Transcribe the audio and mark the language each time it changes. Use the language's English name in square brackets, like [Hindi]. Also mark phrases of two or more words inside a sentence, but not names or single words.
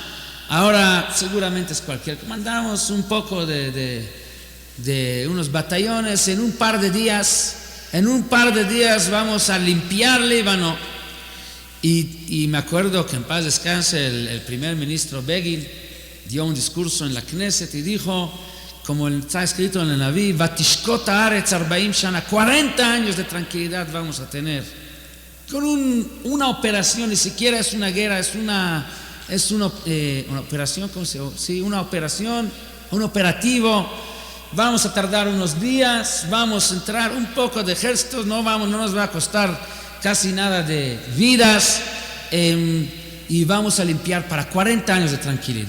[Spanish] Ahora seguramente es mandamos un poco de unos batallones en un par de días vamos a limpiar Líbano. Y me acuerdo que en paz descanse el primer ministro Begin dio un discurso en la Knesset y dijo, como está escrito en el Naví, [Hebrew] Vatishkot haaretz 40 shana, [Spanish] 40 años de tranquilidad vamos a tener con una operación, ni siquiera es una guerra, es una operación, ¿cómo se llama? Sí, una operación, un operativo. Vamos a tardar unos días, vamos a entrar un poco de ejércitos, no nos va a costar casi nada de vidas, y vamos a limpiar para 40 años de tranquilidad.